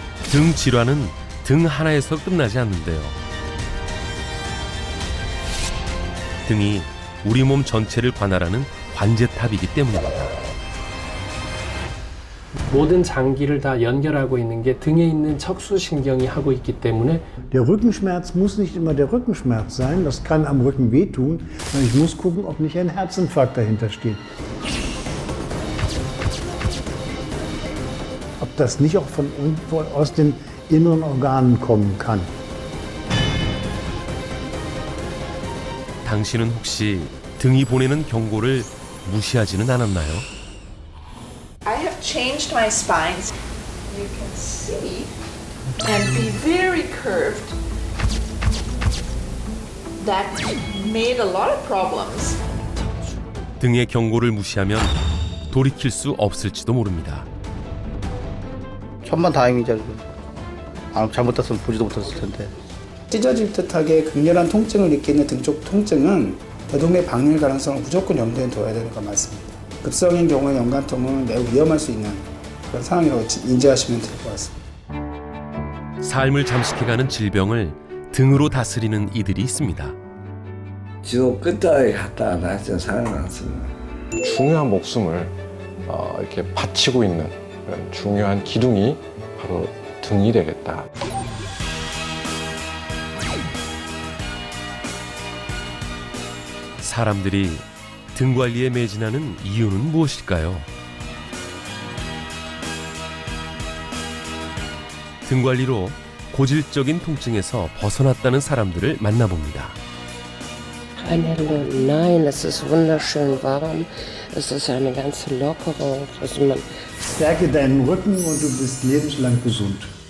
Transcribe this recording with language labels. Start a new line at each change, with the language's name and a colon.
Korean: 등 질환은 등 하나에서 끝나지 않는데요. 등이 우리 몸 전체를 관할하는 관제탑이기 때문입니다. 모든 장기를 다 연결하고 있는 게 등에 있는 척수신경이 하고 있기 때문에
German: Der Rückenschmerz muss nicht immer der Rückenschmerz sein. Das kann am Rücken wehtun. Ich muss gucken, ob nicht ein Herzinfarkt dahinter steht. Ob das nicht auch von irgendwo aus den inneren Organen kommen kann.
Korean: 당신은 혹시 등이 보내는 경고를 무시하지는 않았나요?
English: I have changed my spine. You can see and be very curved. That made a lot of problems.
Korean: 등의 경고를 무시하면 돌이킬 수 없을지도 모릅니다. 천만다행이죠. 잘못했으면 보지도 못했을 텐데. 찢어질 듯하게 극렬한 통증을 느끼는 등 쪽 통증은 대동맥 박릴 가능성을 무조건 염두에 둬야 되는 건 맞습니다. 급성인 경우에 연관통은 매우 위험할 수 있는 그런 상황이라고 인지하시면 될 것 같습니다. 삶을 잠식해가는 질병을 등으로 다스리는 이들이 있습니다. 지도 끝까지 갔다 나서 살아났습니다. 중요한 목숨을 이렇게 바치고 있는 그런 중요한 기둥이 바로 등이 되겠다. 사람들이 등 관리에 매진하는 이유는 무엇일까요? 등 관리로 고질적인 통증에서 벗어났다는 사람들을 만나봅니다.
German: Nein, es ist wunderschön warm. Es ist eine ganz lockere. Also man Stärke deinen Rücken und du bist lebenslang gesund.